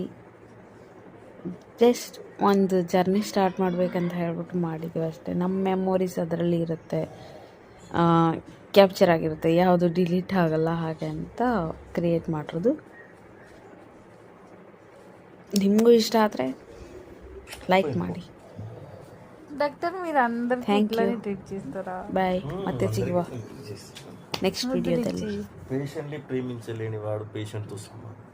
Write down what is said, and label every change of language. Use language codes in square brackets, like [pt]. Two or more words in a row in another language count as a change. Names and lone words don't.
[kn] ಜಸ್ಟ್ ಒಂದು ಜರ್ನಿ ಸ್ಟಾರ್ಟ್ ಮಾಡಬೇಕಂತ ಹೇಳ್ಬಿಟ್ಟು ಮಾಡಿದ್ದೀವಿ ಅಷ್ಟೇ. ನಮ್ಮ ಮೆಮೊರೀಸ್ ಅದರಲ್ಲಿ ಇರುತ್ತೆ, ಕ್ಯಾಪ್ಚರ್ ಆಗಿರುತ್ತೆ, ಯಾವುದು ಡಿಲೀಟ್ ಆಗಲ್ಲ, ಹಾಗೆ ಅಂತ ಕ್ರಿಯೇಟ್ ಮಾಡಿರೋದು. ನಿಮಗೂ ಇಷ್ಟ ಆದರೆ ಲೈಕ್ ಮಾಡಿ. [te] డాక్టర్ మీరు అందరూ ఇట్లానే ట్రీట్ చేస్తారా? బాయ్, [kn] ಮತ್ತೆ ಸಿಗುವ ನೆಕ್ಸ್ಟ್ ವಿಡಿಯೋದಲ್ಲಿ. [te] పేషెంట్ని ప్రేమించలేని వాడు పేషెంట్తో సమానం.